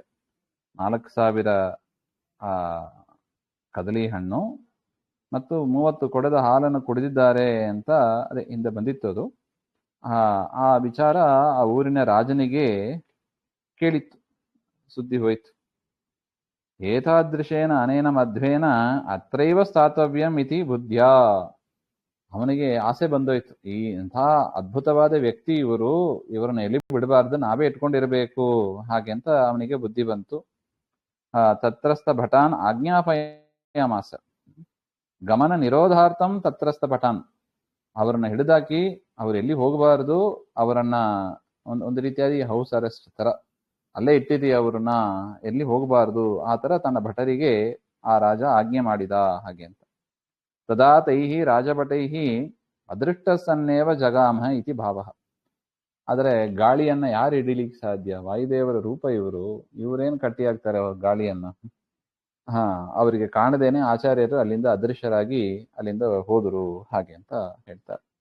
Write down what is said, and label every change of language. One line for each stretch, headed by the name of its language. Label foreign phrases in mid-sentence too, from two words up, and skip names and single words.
Kannada: 4000 ಕದಲಿ ಹಣ್ಣು ಮತ್ತು 30 ಕೊಡದ ಹಾಲನ್ನು ಕುಡಿದಿದ್ದಾರೆ ಅಂತ ಅದೇ ಹಿಂದೆ ಬಂದಿತ್ತು. ಅದು ಆ ವಿಚಾರ ಆ ಊರಿನ ರಾಜನಿಗೆ ಕೇಳಿತ್ತು, ಸುದ್ದಿ ಹೋಯಿತು.
Sanskrit: ಏತಾದೃಶೇನ ಅನೇನ ಮಧ್ವೇನ ಅತ್ರೈವ ಸ್ಥಾತವ್ಯಂ ಇತಿ ಬುದ್ಧ್ಯಾ.
Kannada: ಅವನಿಗೆ ಆಸೆ ಬಂದೋಯ್ತು, ಇಂಥ ಅದ್ಭುತವಾದ ವ್ಯಕ್ತಿ ಇವರು, ಇವರನ್ನ ಎಲ್ಲಿ ಬಿಡಬಾರ್ದು, ನಾವೇ ಇಟ್ಕೊಂಡಿರಬೇಕು ಹಾಗೆ ಅಂತ ಅವನಿಗೆ ಬುದ್ಧಿ ಬಂತು.
Sanskrit: ತತ್ರಸ್ಥ ಭಟಾನ್ ಆಜ್ಞಾಪಯಾಮಾಸ ಗಮನ ನಿರೋಧಾರ್ಥಂ. ತತ್ರಸ್ಥ ಭಟಾನ್
Kannada: ಅವರನ್ನ ಹಿಡಿದಾಕಿ ಅವ್ರು ಎಲ್ಲಿ ಹೋಗಬಾರ್ದು, ಅವರನ್ನ ಒಂದು ರೀತಿಯಾಗಿ
English: house arrest
Kannada: ತರ ಅಲ್ಲೇ ಇಟ್ಟಿದ್ದೀ, ಅವ್ರನ್ನ ಎಲ್ಲಿ ಹೋಗಬಾರ್ದು ಆ ತರ ತನ್ನ ಭಟರಿಗೆ ಆ ರಾಜ ಆಜ್ಞೆ ಮಾಡಿದ ಹಾಗೆ ಅಂತ.
Sanskrit: ತದಾ ತೈಹಿ ರಾಜಭಟೈಹಿ ಅದೃಷ್ಟ ಸನ್ನೇವ ಜಗಾಮ ಇತಿ ಭಾವ.
Kannada: ಆದರೆ ಗಾಳಿಯನ್ನ ಯಾರು ಹಿಡಿಲಿಕ್ಕೆ ಸಾಧ್ಯ? ವಾಯುದೇವರ ರೂಪ ಇವರು, ಇವರೇನು ಕಟ್ಟಿಯಾಗ್ತಾರೆ ಗಾಳಿಯನ್ನ? ಅವರಿಗೆ ಕಾಣದೇನೆ ಆಚಾರ್ಯರು ಅಲ್ಲಿಂದ ಅದೃಶ್ಯರಾಗಿ ಅಲ್ಲಿಂದ ಹೋದರು ಹಾಗೆ ಅಂತ ಹೇಳ್ತಾರೆ.